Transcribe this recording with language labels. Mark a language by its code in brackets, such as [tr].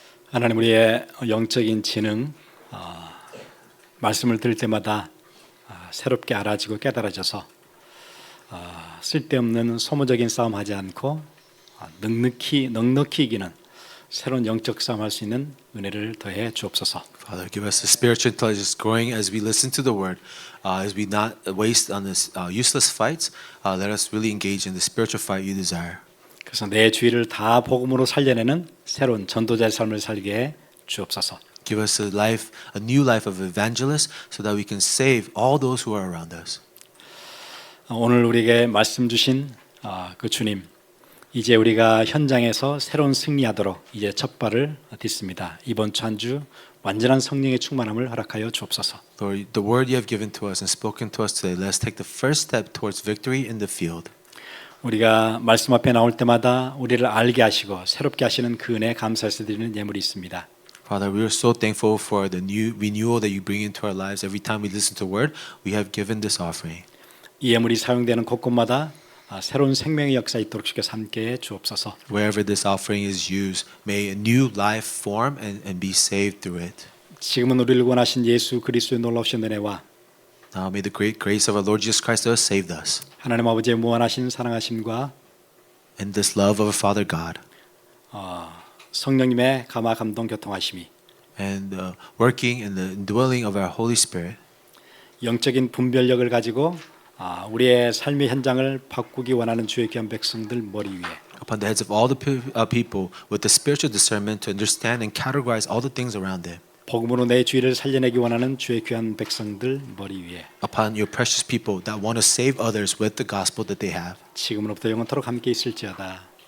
[ko] 하나님 우리의 영적인 지능 말씀을 들을 때마다 새롭게 알아지고 깨달아져서 쓸데없는 소모적인 싸움하지 않고 넉넉히 이기는 새로운 영적 싸움할 수 있는 은혜를 더해 주옵소서. [en] Father, give us the spiritual intelligence growing as we listen to the word, as we not waste on this useless fights. Let us really engage in the spiritual fight you desire. [ko] 그래서 내 주위를 다 복음으로 살려내는 새로운 전도자의 삶을 살게 해 주옵소서. [en] Give us a new life of evangelists, so that we can save all those who are around us. [ko] 오늘 우리에게 말씀 주신 그 주님, 이제 우리가 현장에서 새로운 승리하도록 이제 첫 발을 딛습니다. 이번 주 한 주 완전한 성령의 충만함을 허락하여 주옵소서. [en] Lord, the word you have given to us and spoken to us today, let's take the first step towards victory in the field. [ko] 우리가 말씀 앞에 나올 때마다 우리를 알게 하시고 새롭게 하시는 그 은혜에 감사해서 드리는 예물이 있습니다. [en] Father, we are so thankful for the new renewal that you bring into our lives every time we listen to the word. We have given this offering. [ko] 이 예물이 사용되는 곳곳마다 새로운 생명의 역사 있도록 주께서 함께해 주옵소서. [en] Wherever this offering is used, may a new life form and be saved through it. [ko] 지금은 우리를 원하신 예수 그리스도의 놀라우신 은혜와 [en] Now may the great grace of our Lord Jesus Christ who has saved us, [ko] 하나님 아버지의 무한하신 사랑하심과 [en] and this love of our Father God, [ko] 성령님의 감화 감동 교통하심이 [en] and working in the indwelling of our Holy Spirit, [ko] 영적인 분별력을 가지고 우리의 삶의 현장을 바꾸기 원하는 주의 귀한 백성들 머리 위에 [en] upon the heads of all the people with the spiritual discernment to understand and categorize all the things around them, [ko] 복음으로 내 주의를 살려내기 원하는 주의 귀한 백성들 머리 위에 [en] upon your precious people that want to save others with the gospel that they have. [ko] 지금으로부터 영원토록 함께 있을지어다.